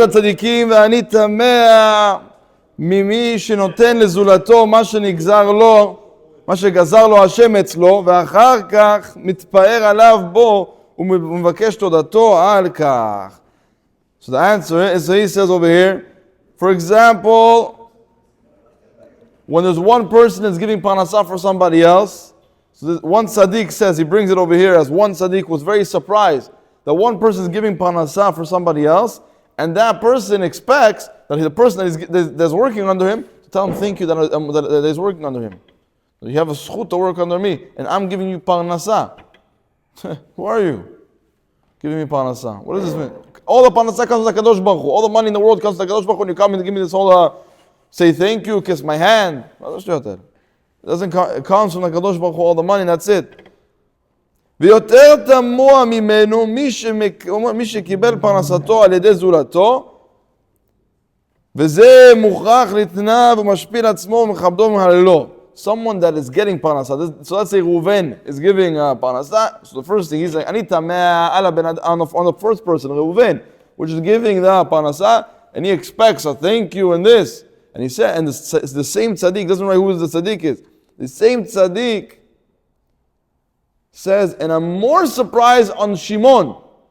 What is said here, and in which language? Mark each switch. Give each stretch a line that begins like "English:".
Hebrew: הצדיקים ואני תמה ממי שנותן לזולתו מה שנגזר לו, מה שגזר לו השם אצלו, ואחר כך מתפאר עליו בו ומבקש תודתו על כך.
English: So the answer is, so he says over here, for example, when there's one person that's giving parnasah for somebody else, so this one tzaddik says, he brings it over here as one tzaddik was very surprised that one person is giving parnasah for somebody else, and that person expects that the person that's working under him to tell him thank you that is working under him. You have a zchut to work under me, and I'm giving you parnasah. Who are you? Giving me parnasah. What does this mean? All the parnasah comes to Kadosh Baruch Hu. All the money in the world comes to Kadosh Baruch Hu, and you come and give me this whole say thank you, kiss my hand. It doesn't come, it comes from the Kadosh Baruch Hu, all the money, and that's it.
Hebrew: ויותר תמוה ממנו מי שקיבל פרנסתו על ידי זולתו, וזה מוכרח לתנא ומשפיל עצמו ומכבדו ומהללו.
English: Someone that is getting parnasah. So let's say Reuven is giving parnasah. So the first thing he's like,
Hebrew: אני תמה
English: on the first person, Reuven, which is giving the parnasah, and he expects a thank you and this. And he said, and the same tzaddik, doesn't know who the tzaddik is. The same tzaddik says, and I'm more surprised on Shimon.